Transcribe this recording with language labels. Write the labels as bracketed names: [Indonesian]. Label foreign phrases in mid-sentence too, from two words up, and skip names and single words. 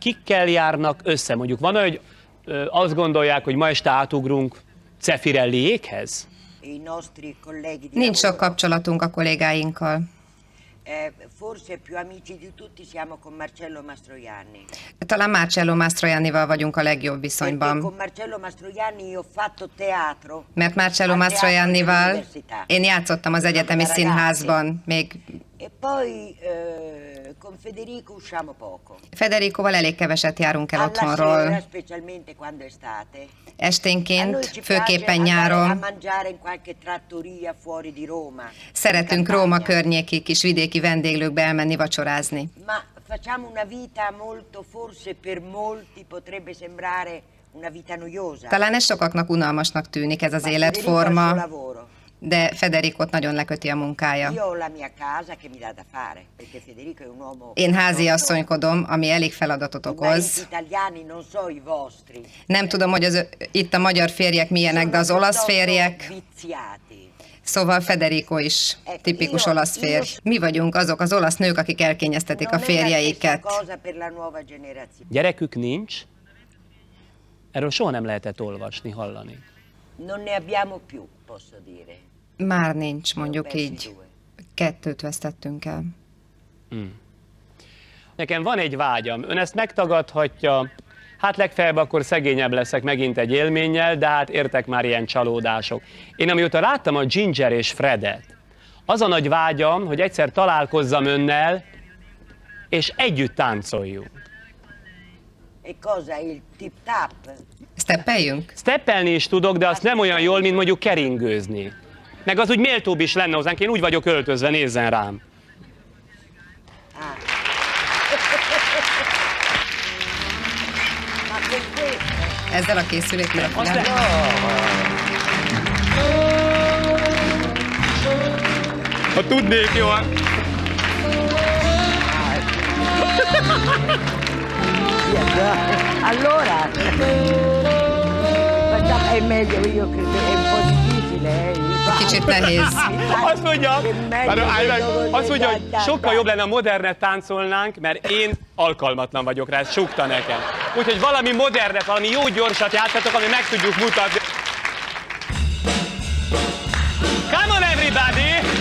[Hungarian] Kikkel járnak össze? Mondjuk van olyan, hogy azt gondolják, hogy ma este átugrunk Zeffirelliékhez? [Italian] i nostri colleghi di [Hungarian] Nincs sok [Italian] lavoro. [Hungarian] kapcsolatunk a kollégáinkkal. [Italian] Forse più amici di tutti siamo con Marcello Mastroianni. [Hungarian] Talán Marcello Mastroiannival vagyunk a legjobb [Italian] Perché [Hungarian] viszonyban. [Italian] con Marcello Mastroianni io ho fatto teatro. [Hungarian] Mert Marcello [Italian] al Teatro [Hungarian] Mastroiannival [Italian] dell'Università. [Hungarian] én játszottam az egyetemi [Italian] Ragazzi. [Hungarian] színházban, még [Italian] E poi con Federico usciamo poco. [Hungarian] Federicoval elég keveset járunk el [Italian] Alla sera, [Hungarian] otthonról. [Italian] specialmente quando è estate, a noi [Hungarian] Esténként, [Italian] ci [Hungarian] főképpen [Italian] piace andare a [Hungarian] nyáron [Italian] mangiare in qualche trattoria fuori di Roma. [Hungarian] szeretünk [Italian] in [Hungarian] Róma [Italian] campagna. [Hungarian] környéki kis vidéki vendéglőkbe elmenni vacsorázni. [Italian] Ma facciamo una vita molto, forse per molti potrebbe sembrare una vita noiosa. [Hungarian] Talán ez sokaknak unalmasnak tűnik ez az [Italian] Ma Federico ha il suo [Hungarian] életforma, [Italian] lavoro. [Hungarian] de Federicot nagyon leköti a munkája. [Italian] Io ho la mia casa che mi dà da fare, perché Federico è un uomo... [Hungarian] Én házi [Italian] non so, [Hungarian] asszonykodom, ami elég feladatot [Italian] i mariti [Hungarian] okoz. [Italian] italiani, non so i vostri. [Hungarian] Nem tudom, hogy itt a magyar férjek milyenek, de az [Italian] sono [Hungarian] olasz [Italian] piuttosto [Hungarian] férjek, [Italian] viziati. [Hungarian] szóval Federico is tipikus [Italian] Io- [Hungarian] olasz férj. Mi vagyunk azok az olasz nők, akik elkényeztetik a [Italian] Non è la stessa [Hungarian] férjeiket. [Italian] cosa per la nuova generazione. [Hungarian] Gyerekük nincs? Erről soha nem lehetett olvasni, hallani. [Italian] Non ne abbiamo più, posso dire. [Hungarian] Már nincs, mondjuk [Italian] Persi [Hungarian] így. [Italian] due. [Hungarian] 2 vesztettünk el. Nekem van egy vágyam, ön ezt megtagadhatja, Hát legfeljebb akkor szegényebb leszek megint egy élménnyel, de hát értek már ilyen csalódások. Én amióta láttam a Ginger és Fredet, az a nagy vágyam, hogy egyszer találkozzam önnel, és együtt táncoljunk. [Italian] E cosa, il tip-tap? [Hungarian] Steppeljünk? Steppelni is tudok, de azt nem olyan jól, mint mondjuk keringőzni. Meg az úgy méltóbb is lenne hozzánk, én úgy vagyok öltözve, nézzen rám. Ezzel a készülékkel a filmben? Ha tudnék, jó? [Italian] Allora, facciamo, è meglio, io credo, è un po' difficile. [Hungarian] Kicsit nehéz. Azt mondja, hogy sokkal jobb lenne, modernet táncolnánk, mert én alkalmatlan vagyok rá, ezt súgta nekem. Úgyhogy valami modernet, valami jó gyorsat játszatok, ami meg tudjuk mutatni. [English] Come on everybody!